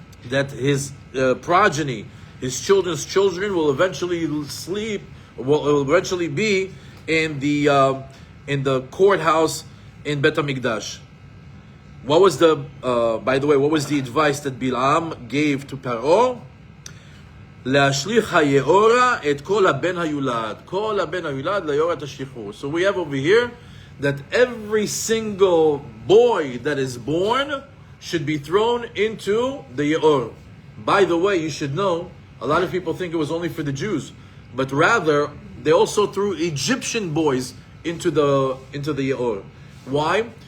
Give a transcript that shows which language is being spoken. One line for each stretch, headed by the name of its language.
English: That his progeny, his children's children, will eventually will eventually be in the courthouse in Bet HaMikdash. What was by the way, what was the advice that Bilam gave to Pharaoh?
Hebrew: להשליך היאורה את כל הבן היולד. כל הבן היולד ליאורה תשליכו.
English: So we have over here that every single boy that is born should be thrown into the Yaor. By the way, you should know, a lot of people think it was only for the Jews, but rather they also threw Egyptian boys into the Yaor. Why?